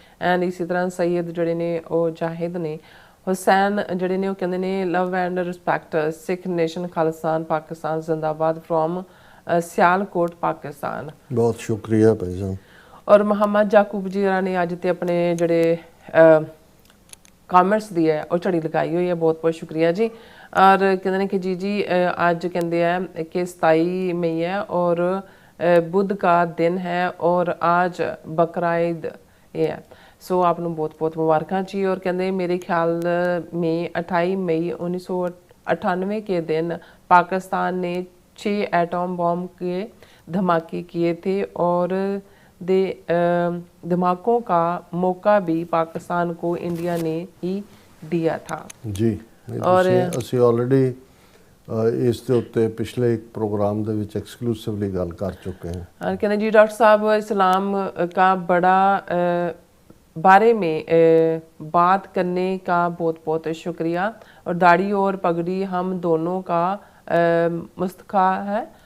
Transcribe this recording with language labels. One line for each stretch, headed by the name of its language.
Punjabi: And ਇਸੇ ਤਰ੍ਹਾਂ ਸੈਯਦ ਜਿਹੜੇ ਨੇ ਉਹ ਜਾਹਿਦ ਨੇ, ਹੁਸੈਨ ਜਿਹੜੇ ਨੇ ਉਹ ਕਹਿੰਦੇ ਨੇ love and respect Sikh nation Khalistan Pakistan ਜ਼ਿੰਦਾਬਾਦ ਫਰੋਮ ਸਿਆਲਕੋਟ ਪਾਕਿਸਤਾਨ। ਬਹੁਤ ਸ਼ੁਕਰੀਆ ਭਾਈ ਸਾਹਿਬ। ਔਰ ਮੁਹੰਮਦ ਜਾਕੂਬ ਜੀ ਨੇ ਅੱਜ ਤੇ ਆਪਣੇ ਜਿਹੜੇ ਕਮੈਂਟਸ ਦੀ ਹੈ ਉਹ ਝੜੀ ਲਗਾਈ ਹੋਈ ਹੈ, ਬਹੁਤ ਬਹੁਤ ਸ਼ੁਕਰੀਆ ਜੀ। ਔਰ ਕਹਿੰਦੇ ਨੇ ਕਿ ਜੀ ਅੱਜ ਕਹਿੰਦੇ ਆ ਕਿ 27 ਮਈ
Hindi: है और बुध का दिन है और आज बकरा ईद है। सो आप बहुत बहुत मुबारक जी। और कहते मेरे ख्याल में 28 मई 1998 के दिन पाकिस्तान ने 6 एटम बम के धमाके किए थे और दे धमाकों का मौका भी पाकिस्तान को इंडिया ने ही दिया था।
Punjabi: ਜੀ ਅਸੀਂ ਆਲਰੇਡੀ ਇਸ ਦੇ ਉੱਤੇ ਪਿਛਲੇ ਇੱਕ ਪ੍ਰੋਗਰਾਮ ਦੇ ਵਿੱਚ ਐਕਸਕਲੂਸਿਵਲੀ ਗੱਲ ਕਰ ਚੁੱਕੇ ਹਾਂ।
Hindi: और कहते हैं जी डॉक्टर साहब इस्लाम का बड़ा बारे में बात करने का बहुत बहुत शुक्रिया और दाढ़ी और पगड़ी हम दोनों का मुस्तखा है।